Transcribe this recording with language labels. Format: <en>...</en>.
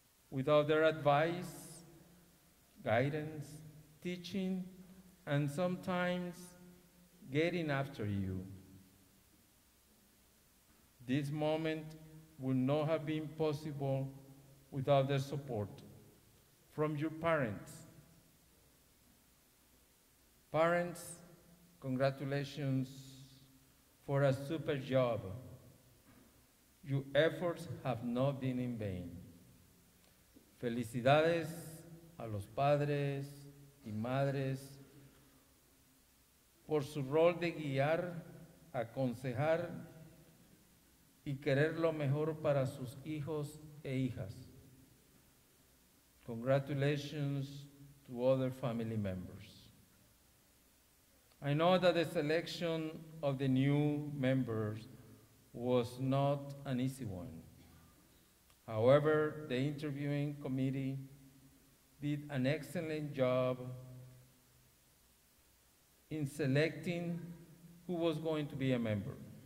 <en>Without their advice, guidance, teaching, and sometimes getting after you, this moment would not have been possible without their support from your parents. Parents, congratulations for a super job. Your efforts have not been in vain.</en> <es>Felicidades a los padres y madres por su rol de guiar, aconsejar y querer lo mejor para sus hijos e hijas.</es> <en>Congratulations to other family members. I know that the selection of the new members was not an easy one. However, the interviewing committee did an excellent job in selecting who was going to be a member.</en>